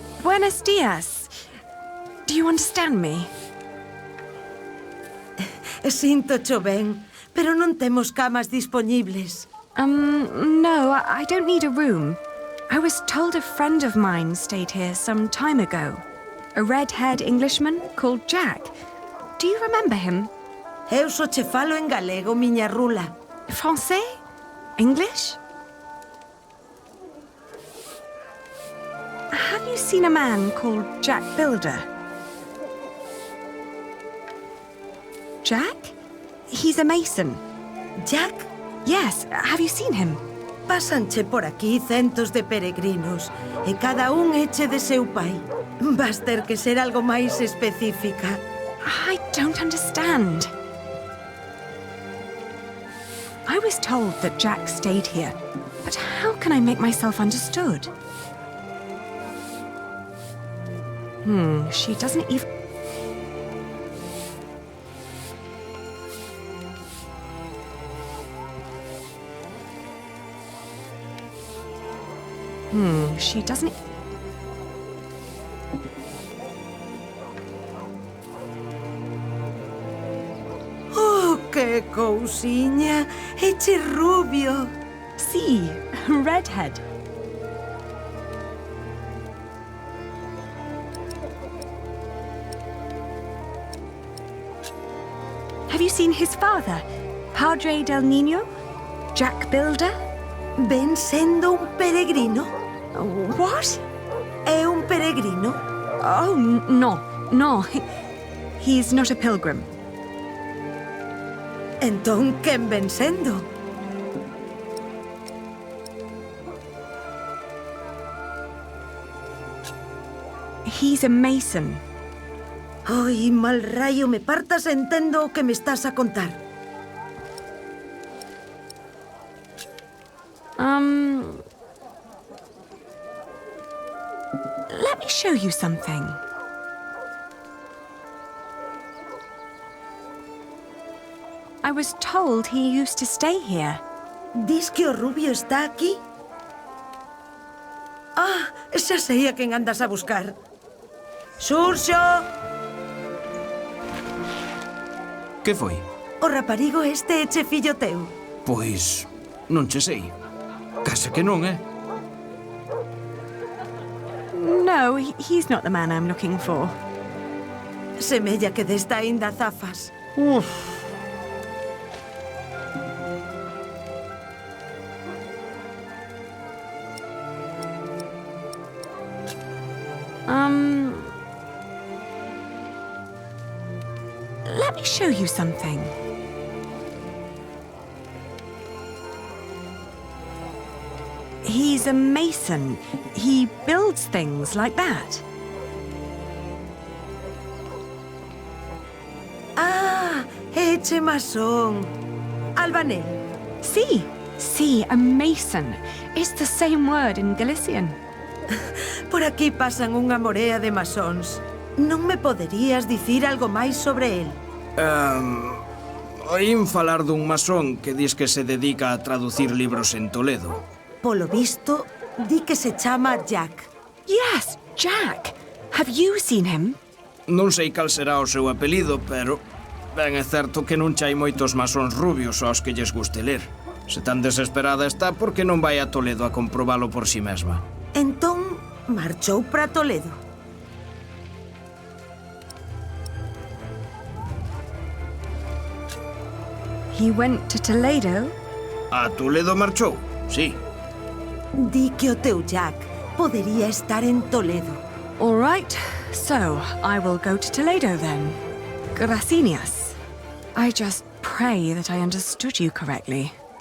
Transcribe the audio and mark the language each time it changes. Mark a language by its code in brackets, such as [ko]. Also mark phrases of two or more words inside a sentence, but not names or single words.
[es] Buenos dias. [en] Do you understand me? [gl] Sinto ben, pero non temos camas disponibles. [en] No, I don't need a room. I was told a friend of mine stayed here some time ago. A red-haired Englishman called Jack. Do you remember him? [gl] Eu só che falo en galego, miña rula. [en] Francais? English? Have you seen a man called Jack Builder? Jack? He's a mason. Jack? Yes, have you seen him? [gl] Pásanche por aquí centos de peregrinos e cada un eche de seu pai. Vas ter que ser algo máis específica. [en] I don't understand. I was told that Jack stayed here, but how can I make myself understood? She doesn't even... She doesn't... [gl] Oh, que cousiña! Eche rubio! Sí, [en] redhead. Have you seen his father, [es] Padre del Niño? [en] Jack Builder? [gl] Ven sendo un peregrino? [en] What? [gl] É un peregrino? [en] Oh, no. He's not a pilgrim. [gl] Entón, quen ven sendo? [en] He's a mason. [gl] Ai, mal rayo, me partas entendo o que me estás a contar. [en] Let me show you something. I was told he used to stay here. [gl] Dis que o rubio está aquí? Ah, xa sei a quen andas a buscar. Xurxo! Que foi? O raparigo este eche fillo teu. Pois... non che sei. Case que non, [en] No, he's not the man I'm looking for. [gl] Semella que desta aínda zafas. [en] Let me show you something. He's a mason. He builds things like that. [gl] Ah, eche masón. Albanel. [en] Sí, a mason. It's the same word in Galician. [gl] Por aquí pasan unha morea de masóns. Non me poderías dicir algo máis sobre el? Oín falar dun masón que dis que se dedica a traducir libros en Toledo. Polo visto, di que se chama Jack. [en] Yes, Jack. Have you seen him? [gl] Non sei cal será o seu apelido, pero... ben é certo que non chai moitos masóns rubios aos que lles guste ler. Se tan desesperada está, por que non vai a Toledo a comprobalo por si mesma? Entón, marchou para Toledo. [en] He went to Toledo? [gl] A Toledo marchou, sí. Di que o teu Jack podería estar en Toledo. [en] All right, so I will go to Toledo then. Gracias. I just pray that I understood you correctly.